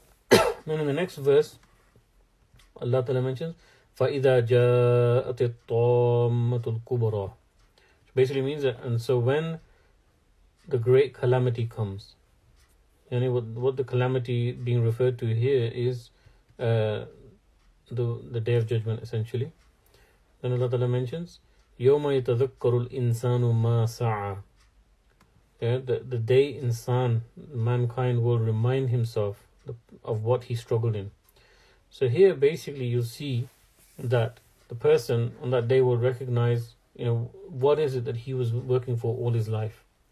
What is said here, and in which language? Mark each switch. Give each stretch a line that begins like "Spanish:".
English: Then in the next verse, Allah Ta'ala mentions,
Arabic: فَإِذَا جَاءَتِ الطَّامَّةُ الْكُبْرَى.
English: Which basically means that, and so when the great calamity comes, what the calamity being referred to here is the Day of Judgment, essentially. Then Allah Ta'ala mentions,
Arabic: يَوْمَ يَتَذَكَّرُ الْإِنسَانُ مَا سَعَى.
English: The day mankind will remind himself of what he struggled in. So here basically you'll see that the person on that day will recognize, what is it that he was working for all his life?